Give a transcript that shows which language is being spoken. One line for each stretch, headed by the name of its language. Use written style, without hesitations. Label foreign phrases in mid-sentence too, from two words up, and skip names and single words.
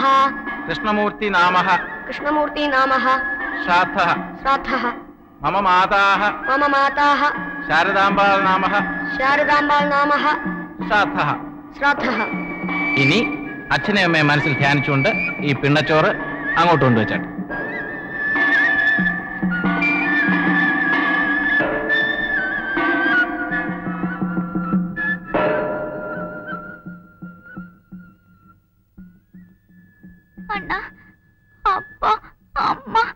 Sanskrit: कृष्णमूर्ति नामः कृष्णमूर्ति नामः श्राद्धः श्राद्धः मम माताः मम माताः शारदाम्बाൾ नामः शारदाम्बाൾ नामः श्राद्धः. श्राद्धः.
Malayalam: ഇനി അച്ഛനെ അമ്മയെ മനസ്സിൽ ധ്യാനിച്ചുകൊണ്ട് ഈ പിണ്ണച്ചോറ് അങ്ങോട്ട് കൊണ്ടുവച്ചാട്ടെ. അണ്ണ, അപ്പ, അമ്മ.